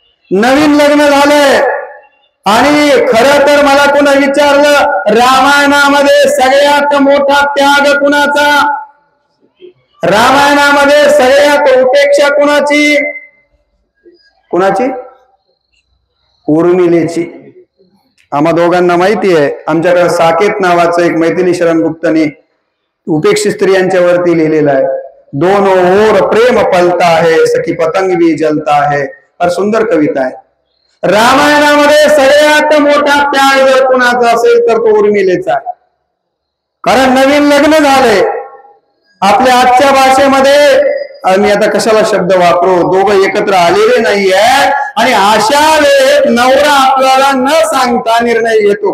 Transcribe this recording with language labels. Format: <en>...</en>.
<mr>नवीन लग्न झालंय आणि खरं तर मला कोणा विचारलं रामायणामध्ये सगळ्यात मोठा त्याग कुणाचा, रामायणामध्ये सगळ्यात उपेक्षा कुणाची, कुणाची, उर्मिलेची. आम्हा दोघांना माहिती आहे. आमच्याकडे साकेत नावाचं एक मैथिली शरण गुप्तने उपेक्षित स्त्रियांच्या वरती लिहिलेलं आहे.</mr> <hi>दोनों ओर प्रेम पलता है, सखी पतंग भी जलता है.</hi> <mr>फार सुंदर कविता आहे. रामायणामध्ये सगळ्यात मोठा त्याग जर कुणाचा असेल तर तो उर्मिलेचा आहे. कारण नवीन लग्न झालंय. आपल्या आजच्या भाषेमध्ये मी आता कशाला शब्द वापरू, दोघं एकत्र आलेले नाहीये आणि अशा वेळेत नवरा आपल्याला न सांगता निर्णय घेतो.</mr>